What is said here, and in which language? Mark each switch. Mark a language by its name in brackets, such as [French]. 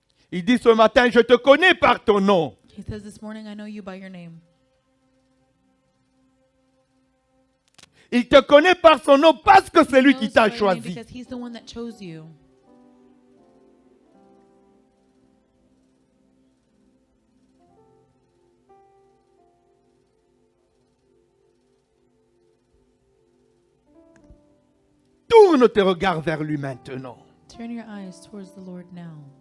[French] Il dit ce matin, je te connais par ton nom. [English] He says this morning, I know you by your name. [French] Il te connaît par son nom parce que c'est lui qui t'a choisi. [English] Because he's the one that chose you. [French] Tourne tes regards vers lui maintenant. [English] Turn your eyes towards the Lord now.